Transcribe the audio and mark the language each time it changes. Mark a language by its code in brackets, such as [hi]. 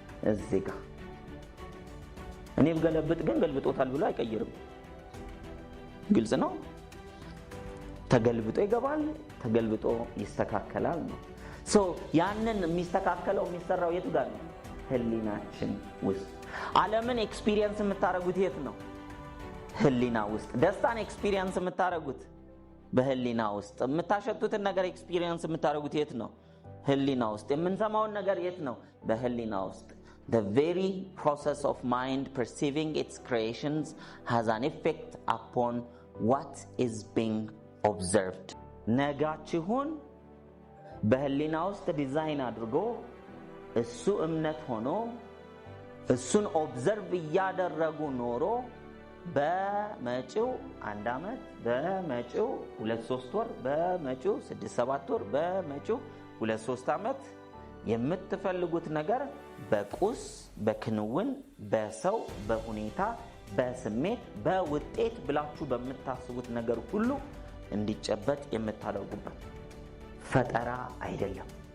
[am] እዚህ ጋር። እኔ ብገለብጥ ግን ገልብጦታል ብሎ አይቀይርም። ግልጽ ነው። ተገልብጦ ይገባል፣ ተገልብጦ ይስተካከላል ነው። ያንን የሚስተካከለው የሚሰራው የቱ ጋር ነው? ህሊናችን ውስጥ። ዓለምን ኤክስፒሪየንስ የምታረጉት የት ነው? ህሊና ውስጥ። ደስታን ኤክስፒሪየንስ የምታረጉት በህሊና ውስጥ። የምታሸቱትን ነገር ኤክስፒሪየንስ የምታረጉት የት ነው? ህሊና ውስጥ። የምንሰማውን ነገር የት ነው? በህሊና ውስጥ። [en] The very process of mind perceiving its creations has an effect upon what is being observed. [am] ነጋችሁን በህሊና ውስጥ ዲዛይን አድርጎ እሱ እምነት ሆኖ እሱን ኦብዘርቭ እያደረጉ ኖሮ በመጪው 1 ዓመት፣ በመጪው 2-3 ወር፣ በመጪው 6-7 ወር፣ በመጪው 2-3 ዓመት የምትፈልጉት ነገር በቁስ፣ በክንውን፣ በሰው፣ በሁኔታ፣ በስሜት፣ በውጤት ብላችሁ በምታስቡት ነገር ሁሉ እንዲጨበጥ የምታደርጉበት ፈጠራ አይደለም።